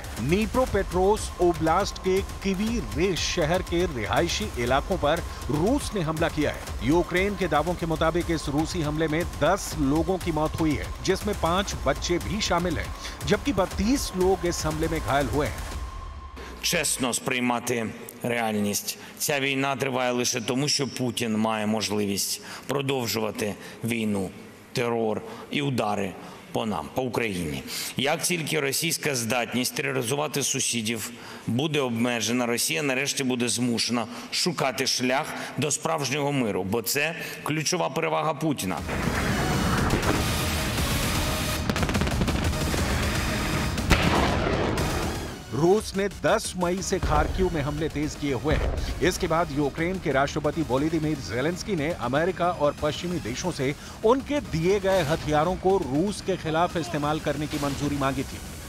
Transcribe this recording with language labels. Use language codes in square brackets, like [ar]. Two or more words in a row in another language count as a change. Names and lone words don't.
[hi] नीप्रोपेट्रोव्स्क ओब्लास्ट के किवी रेश शहर के रिहायशी इलाकों पर रूस ने हमला किया है। यूक्रेन के दावों के मुताबिक इस रूसी हमले में 10 लोगों की मौत हुई है, जिसमें 5 बच्चे भी शामिल हैं, जबकि 32 लोग इस हमले में घायल हुए हैं। [uk] Чесно сприймати реальність. Ця війна триває лише тому, що Путін має можливість продовжувати війну, терор і удари по нам, по Україні. Як тільки російська здатність тероризувати сусідів буде обмежена, Росія нарешті буде змушена шукати шлях до справжнього миру, бо це ключова перевага Путіна. [hi] रूस ने 10 मई से खार्किव में हमले तेज किए हुए हैं। इसके बाद यूक्रेन के राष्ट्रपति वोलोदिमीर ज़ेलेंस्की ने अमेरिका और पश्चिमी देशों से उनके दिए गए हथियारों को रूस के खिलाफ इस्तेमाल करने की मंजूरी मांगी थी।